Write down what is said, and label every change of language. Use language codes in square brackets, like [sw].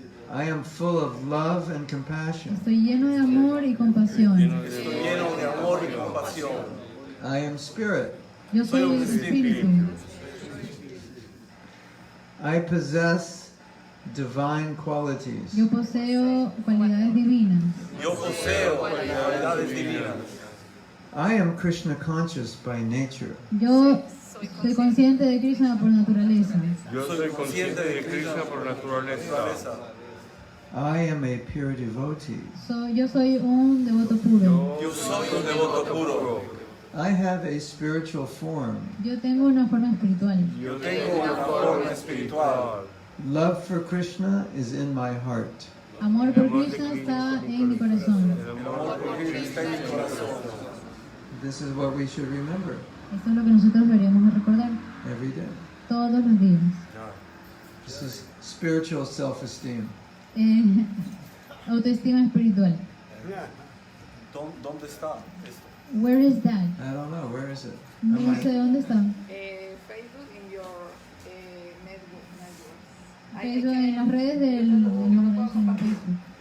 [en] I am full of love and compassion. [es] Estoy lleno de amor y compasión. Estoy lleno de amor y compasión. [en] I am spirit. [es] Yo soy el espíritu. [en] I possess divine qualities. [es] Yo poseo cualidades divinas. Yo poseo cualidades divinas. [en] I am Krishna conscious by nature. [es] Yo soy consciente de Krishna por naturaleza. Yo soy consciente de Krishna por naturaleza. [en] I am a pure devotee. [es] Yo soy un devoto puro. Yo soy un devoto puro. [en] I have a spiritual form. [es] Yo tengo una forma espiritual. Yo tengo una forma espiritual. [en] Love for Krishna is in my heart. [es] Amor por Krishna está en mi corazón. El amor por Krishna está en mi corazón. [en] This is what we should remember [es] Esto es lo que nosotros deberíamos recordar [en] every day. [es] todos los días. [en] This is spiritual self-esteem. [es] Autoestima espiritual. ¿Dónde está esto? [en] Where is that? I don't know. Where is it? [es] No sé dónde está. [en] Facebook in your networks. [es] Eso en las redes del Facebook.